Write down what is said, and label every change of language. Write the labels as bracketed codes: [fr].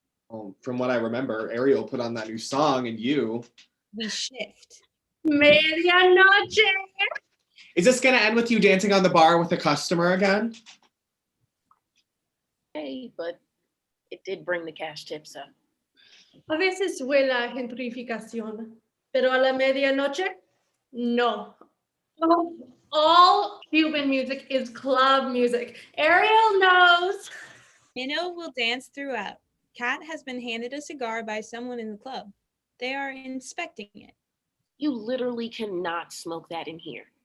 [en] Well, from what I remember, Ariel put on that new song and you. We shift. Medianoche. Is this gonna end with you dancing on the bar with a customer again? Hey, but it did bring the cash tips up. [es] A veces huele a gentrificación, pero a la medianoche, no. [en] All Cuban music is club music. Ariel knows. Minnow will dance throughout. Kat has been handed a cigar by someone in the club. They are inspecting it. You literally cannot smoke that in here.